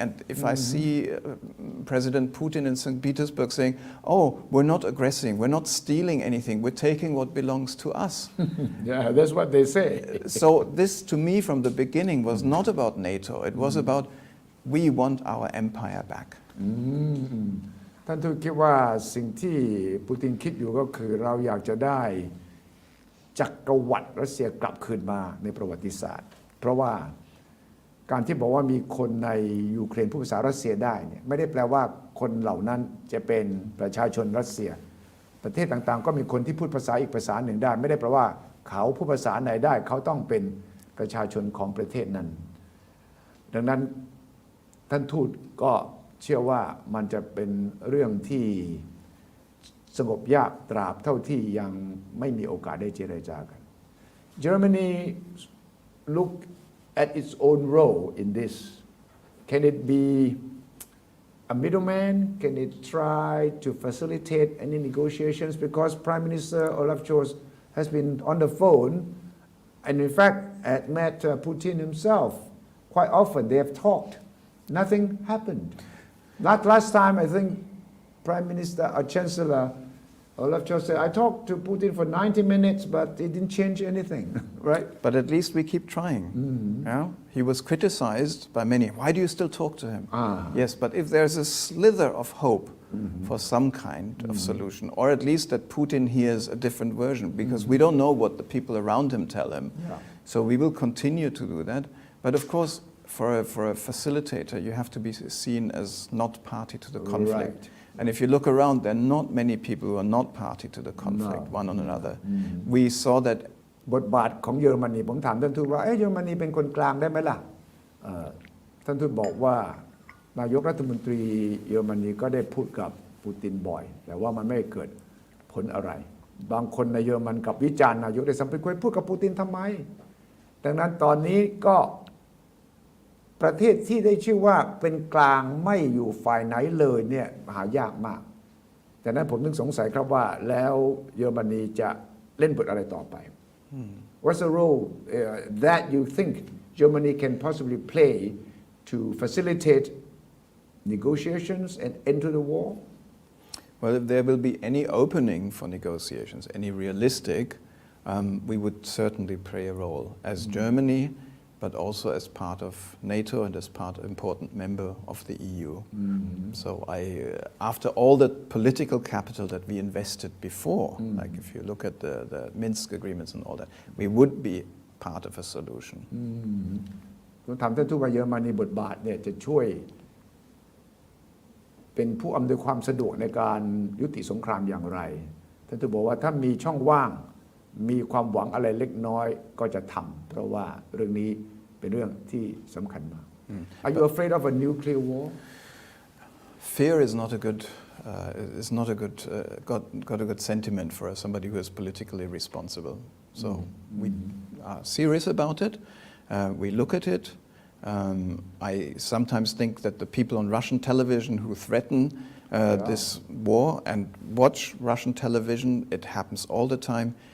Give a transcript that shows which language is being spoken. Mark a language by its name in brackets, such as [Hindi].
[English] And if I see President Putin in St. Petersburg saying, oh, we're not aggressing, we're not stealing anything, we're taking what belongs to us. Yeah, that's what they say. So this, to me, from the beginning, was not about NATO. It was about we want our empire back. [Thai] ท่านทูตคิดว่าสิ่งที่ปูตินคิดอยู่ก็คือเราอยากจะได้จักรวรรดิรัสเซียกลับคืนมาในประวัติศาสตร์เพราะว่า การที่บอกว่ามีคนในยูเครนพูดภาษารัสเซียได้เนี่ยไม่ได้แปลว่าคนเหล่านั้นจะเป็นประชาชนรัสเซียประเทศต่างๆก็มีคนที่พูดภาษาอีกภาษาหนึ่งได้ไม่ได้แปลว่าเขาพูดภาษาไหนได้เขาต้องเป็นประชาชนของประเทศนั้น ดังนั้นท่านทูตก็เชื่อว่ามันจะเป็นเรื่องที่สงบยากตราบเท่าที่ยังไม่มีโอกาสได้เจรจากัน [English] Germany look at its own role in this. Can it be a middleman? Can it try to facilitate any negotiations? Because Prime Minister Olaf Scholz has been on the phone and in fact had met Putin himself. Quite often they have talked. Nothing happened. Last time I think Prime Minister or Chancellor Olaf Scholz said, I talked to Putin for 90 minutes, but it didn't change anything, right? But at least we keep trying. Yeah? He was criticized by many. Why do you still talk to him? Yes, but if there's a slither of hope for some kind of solution, or at least that Putin hears a different version, because we don't know what the people around him tell him. Yeah. So we will continue to do that. But of course, for a facilitator, you have to be seen as not party to the conflict. Right. And if you look around, there are not many people who are not party to the conflict, one on another. We saw that [Thai] บทบาทของเยอรมนีผมถามท่านทูตว่าเยอรมนีเป็นคนกลางได้ไหมล่ะท่านทูตบอกว่านายกรัฐมนตรีเยอรมนีก็ได้พูดกับปูตินบ่อยแต่ว่ามันไม่เกิดผลอะไรบางคนในเยอรมันกับวิจารณ์นายกได้สัมผัสคุยพูดกับปูตินทำไมดังนั้นตอนนี้ก็ ประเทศที่ได้ชื่อว่าเป็นกลางไม่อยู่ฝ่ายไหนเลยเนี่ยหายากมากแต่นั้นผมนึกสงสัยครับว่าแล้วเยอรมนีจะเล่นบทอะไรต่อไป [English] What's the role that you think Germany can possibly play to facilitate negotiations and end to the war? Well, if there will be any opening for negotiations, any realistic, we would certainly play a role as Germany, but also as part of NATO and as part of important member of the EU. So after all the political capital that we invested before, like if you look at the Minsk agreements and all that, we would be part of a solution. [Thai] ผมถามท่านทูตว่าเยอรมนีบทบาทเนี่ยจะช่วยเป็นผู้อำนวยความสะดวกในการยุติสงครามอย่างไรท่านทูตบอกว่าถ้ามีช่องว่างมีความหวังอะไรเล็กน้อยก็จะทำเพราะว่าเรื่องนี้เป็นเรื่องที่สำคัญมาก [English] Are you afraid of a nuclear war? Fear is not a good is not a good got a good sentiment for somebody who is politically responsible. So we are serious about it. We look at it. I sometimes think that the people on Russian television who threaten this war and watch Russian television, it happens all the time.